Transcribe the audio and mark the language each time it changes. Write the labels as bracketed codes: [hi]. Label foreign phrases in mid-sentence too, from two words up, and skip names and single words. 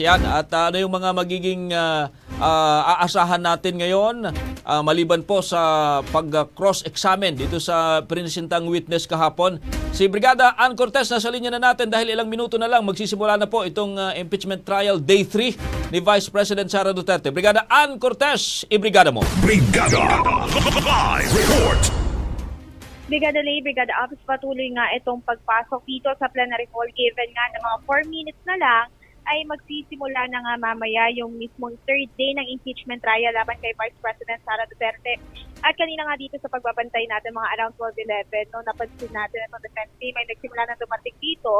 [tl] Yan, at ano yung mga magiging aasahan natin ngayon maliban po sa pag-cross-examine dito sa prinisintang witness kahapon. Si Brigada Ann Cortez nasa linya na natin dahil ilang minuto na lang magsisimula na po itong [en] impeachment trial day 3 [tl] ni Vice President Sara Duterte. Brigada Ann Cortez, ibrigada mo. [en] Brigada Live Report. [tl] Brigada Lay, Brigada Office, patuloy nga itong pagpasok dito sa [en] plenary hall [tl] given nga na mga [en] 4 minutes [tl] na lang ay magsisimula na nga mamaya yung mismong [en] third day [tl] ng [en] impeachment trial [tl] laban kay Vice President Sara Duterte. At kanina nga dito sa pagbabantay natin mga around 12:11, no, napansin natin itong [en] defense team [tl] ay nagsimula na dumating dito.